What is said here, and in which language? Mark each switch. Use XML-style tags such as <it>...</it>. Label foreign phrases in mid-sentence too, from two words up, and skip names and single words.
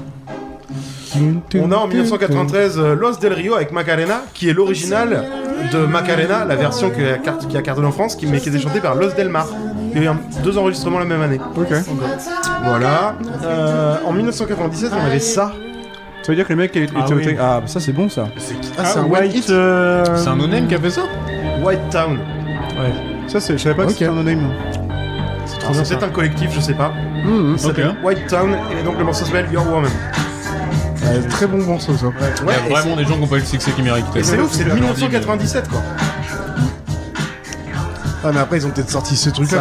<fr>On a en 1993 Los Del Rio avec Macarena, qui est l'original de Macarena, la version qui a cartonné en France, mais qui était chantée par Los Del Mar. Il y a eu 2 enregistrements la même année. Ok. Voilà. En 1997, on avait ça. Ça veut dire que les mecs étaient au tech. Ah, ça c'est bon ça. C'est un White. hit. C'est un no-name qui a fait ça. White Town. Ouais. Ça, je savais pas que Ok. c'était un no-name. Alors, c'est peut-être un collectif, je sais pas. Ça s'appelle White Town et donc le morceau s'appelle Your Woman. Très bon morceau, ça. Il y a vraiment des gens qui n'ont pas eu le succès qu'ils méritent. Et c'est ouf, c'est de 1997 quoi. Ah, mais après, ils ont peut-être sorti ce Ça truc-là.</fr>